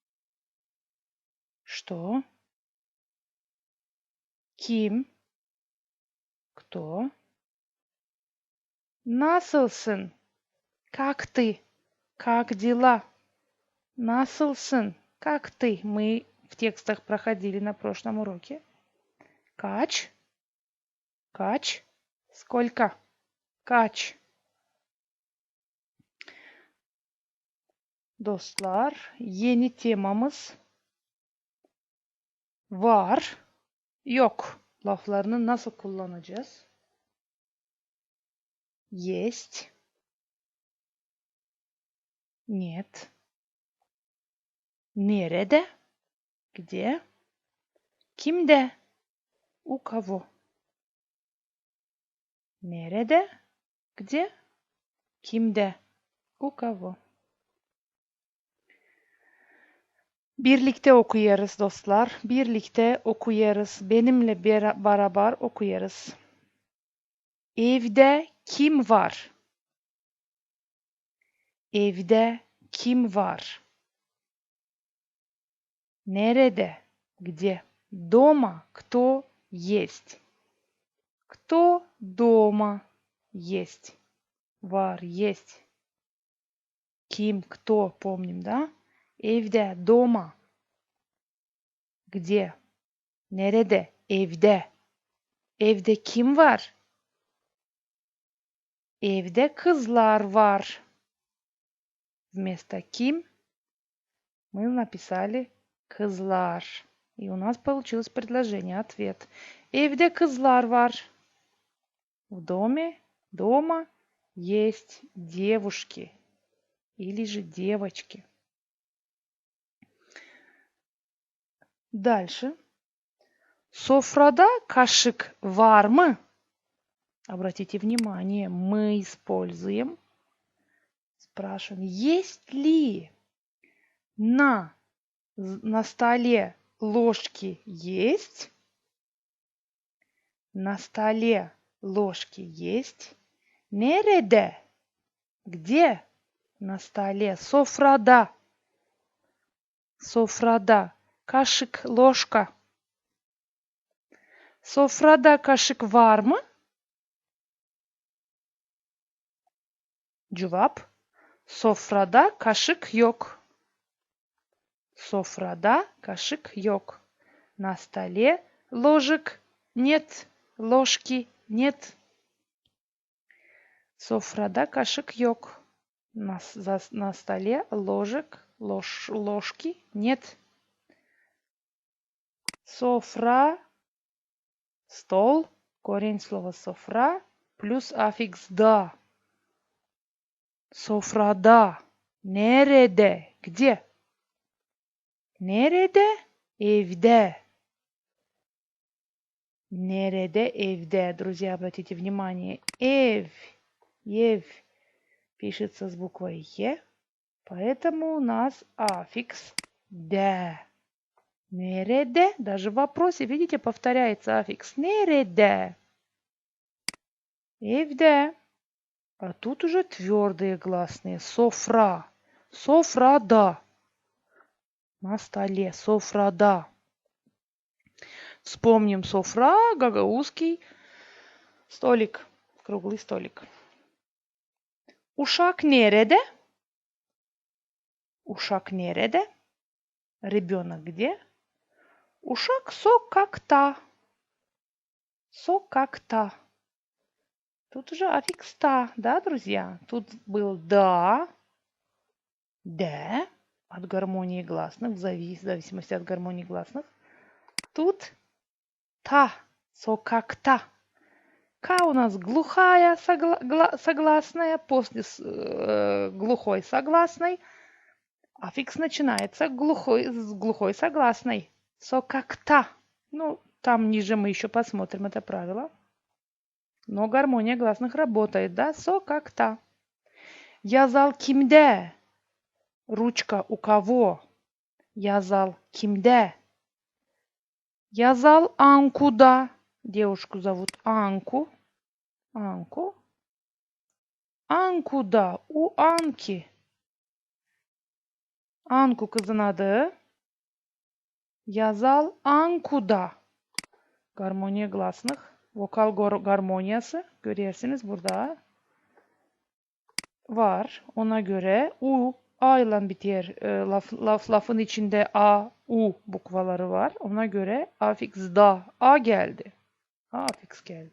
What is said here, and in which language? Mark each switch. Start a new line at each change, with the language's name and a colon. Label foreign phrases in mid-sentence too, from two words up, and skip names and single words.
Russian: Что? Ким? Кто? Nasılsın? Как ты? Как дела? Nasılsın? Как ты? Мы в текстах проходили на прошлом уроке.
Gagauz: Kaç? Kaç?
Russian: Сколько? Kaç?
Gagauz: Dostlar, yeni temamız var, yok laflarını nasıl kullanacağız?
Russian: Есть. Нет.
Gagauz: Nerede? Где? Kimde? У кого? Nerede? Где? Kimde? У кого? Birlikte okuyarız dostlar. Birlikte okuyarız. Benimle beraber okuyarız. Evde kim var? Evde kim var? Nerede?
Russian: Где? Дома кто есть? Кто дома есть? Var есть. Ким, кто, помним, да? Evde, дома. Где?
Gagauz: Nerede? Evde. Evde kim var? Evde kızlar var.
Russian: Вместо ким мы написали кызлар. И у нас получилось предложение, ответ.
Gagauz: Evde kızlar var.
Russian: В доме, дома есть девушки или же девочки. Дальше.
Gagauz: Sofrada kaşık var mı?
Russian: Обратите внимание, мы используем, спрашиваем, есть ли на столе ложки есть? На столе ложки есть? Nerede? Где? На столе.
Gagauz: Sofrada. Sofrada. Kaşık, ложка. Sofrada kaşık var mı? Cevap. Sofrada kaşık yok. Sofrada kaşık yok.
Russian: На столе ложек нет. Ложки нет.
Gagauz: Sofrada kaşık yok.
Russian: На столе ложки нет. Sofra, стол, корень слова софра плюс аффикс да.
Gagauz: Sofrada. Nerede? Где? Nerede? Evde. Nerede? Evde.
Russian: Друзья, обратите внимание. Ев пишется с буквой Е, поэтому у нас аффикс де.
Gagauz: Nerede?
Russian: Даже в вопросе, видите, повторяется аффикс.
Gagauz: Nerede? Evde.
Russian: А тут уже твердые гласные.
Gagauz: Sofra. Sofrada.
Russian: На столе.
Gagauz: Sofrada.
Russian: Вспомним софра, гагаузский столик. Круглый столик.
Gagauz: Ушак nerede? Ушак nerede?
Russian: Ребенок где?
Gagauz: Ушак sokakta. Sokakta.
Russian: Тут уже аффикс та, да, друзья? Тут был да, де, от гармонии гласных, в зависимости от гармонии гласных. Тут та, sokakta. К у нас глухая согласная, после глухой согласной. Аффикс начинается с глухой согласной.
Gagauz: Sokakta.
Russian: Ну, там ниже мы еще посмотрим это правило. Но гармония гласных работает, да?
Gagauz: Sokakta. Yazal kimde?
Russian: Ручка у кого?
Gagauz: Yazal kimde? Yazal Anku'da.
Russian: Девушку зовут Анку. Анку. Anku'da. У Анки.
Gagauz: Anku kızın adı. Yazal Anku'da.
Russian: Гармония гласных.
Gagauz: Vokal гармониясы. Görüyorsunuz burada. Var. Ona göre U, A ile biter. Lafın içinde A, U bukvaları var. Ona göre afiks da. A geldi. A afiks geldi.